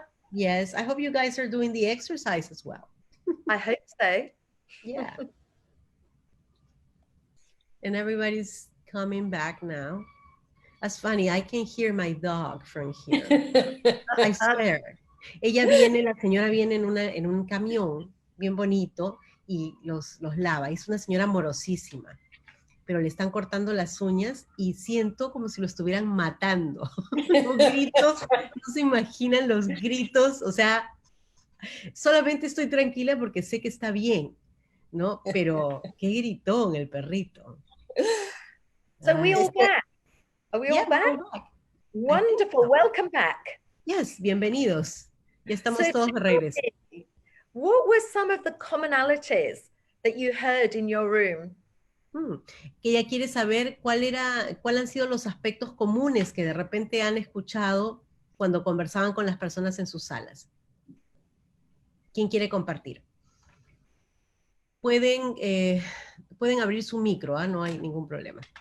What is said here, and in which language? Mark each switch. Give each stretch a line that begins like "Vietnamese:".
English: Yes, I hope you guys are doing the exercise as well. I hope so. Yeah. And everybody's coming back now. That's funny, I can hear my dog from here. I swear.
Spanish: La señora viene en un camión bien bonito y los lava. Es una señora amorosísima, pero le están cortando las uñas y siento como si lo estuvieran matando. Los gritos, no se imaginan los gritos, o sea, solamente estoy tranquila porque sé que está bien, ¿no? Pero qué gritón el perrito.
English: So we all back? Are we all back? Wonderful. So. Welcome back.
Spanish: Yes, bienvenidos. Ya estamos todos de regreso.
English: What were some of the commonalities that you heard in your room?
Spanish: Que ella quiere saber cuál han sido los aspectos comunes que de repente han escuchado cuando conversaban con las personas en sus salas. ¿Quién quiere compartir? Pueden abrir su micro, no hay ningún problema.